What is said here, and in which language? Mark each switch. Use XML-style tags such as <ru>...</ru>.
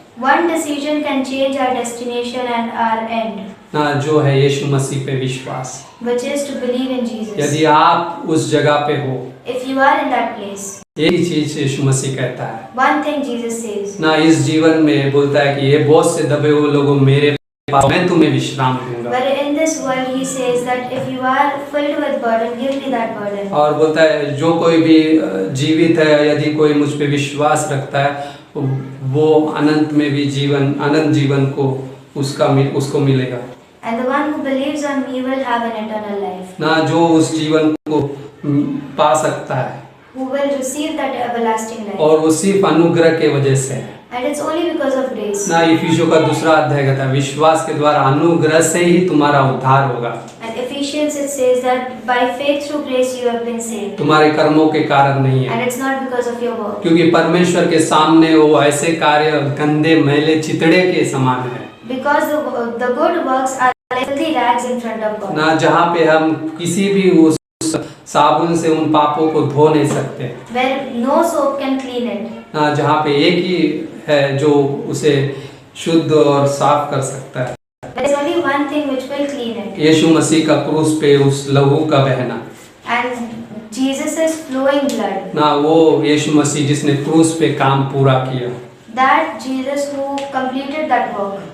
<en>One decision can change our destination and our end,</en> <hi>ना जो है यीशु मसीह पे विश्वास।</hi> <en>which is to believe in Jesus.</en> <hi>यदि आप उस जगह पे हो,</hi> <en>If you are in that place,</en> <hi>एक ही चीज यीशु मसीह कहता है।</hi> <en>one thing Jesus says,</en> <hi>ना इस जीवन में बोलता है कि ये बोझ से दबे हुए लोगों मेरे पास, मैं तुम्हें विश्राम दूंगा।</hi> <en>but in this world he says that if you are filled with burden, give me that burden.</en> <hi>और बोलता है जो कोई भी जीवित है, यदि कोई मुझ पे विश्वास रखता है, वो अनंत में भी अनंत जीवन को उसको मिलेगा।</hi> <en>And the one who believes on me will have an eternal life.</en> <hi>ना जो उस जीवन को पा सकता है,</hi> <en>Who will receive that everlasting life.</en> <hi>और वो सिर्फ अनुग्रह के वजह से है।</hi> <en>And it's only because of grace.</en> <hi>ना इफिसियों का 2 अध्याय कहता है विश्वास के द्वारा अनुग्रह से ही तुम्हारा उद्धार होगा।</hi> <en>And Ephesians it says that by faith through grace you have been saved.</en> <hi>तुम्हारे कर्मों के कारण नहीं है,</hi> <en>And it's not because of your work.</en> <hi>क्योंकि परमेश्वर के सामने वो ऐसे कार्य गंदे मैले चितड़े के समान है।</hi> <en>Because the good works are like filthy rags in front of God.</en> <hi>ना जहाँ पे हम किसी भी उस साबुन से उन पापों को धो नहीं सकते,</hi> <en>Where no soap can clean it.</en> <hi>ना जहाँ पे एक ही है जो उसे शुद्ध और साफ कर सकता है।</hi> <en>There is only one thing which will clean it.</en> <hi>यीशु मसीह का क्रूस पे उस लहू का बहना,</hi> <en>And Jesus' flowing blood.</en> <hi>ना वो यीशु मसीह जिसने क्रूस पे काम पूरा किया,</hi> <en>That Jesus who completed that work.</en>